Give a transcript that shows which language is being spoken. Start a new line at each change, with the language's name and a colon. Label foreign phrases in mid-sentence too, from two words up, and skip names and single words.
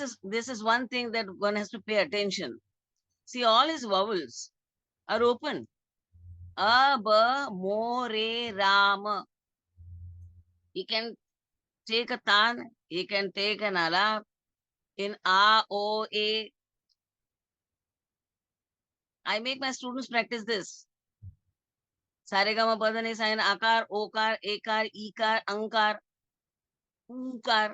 English: is one thing that one has to pay attention. See, all his vowels are open. A, ba, mo, re, ram. He can take a tan, he can take an alap in a, o, a. I make my students practice this. Saregama padani sign akar, okar, ekar, ikar, ankar, ukar.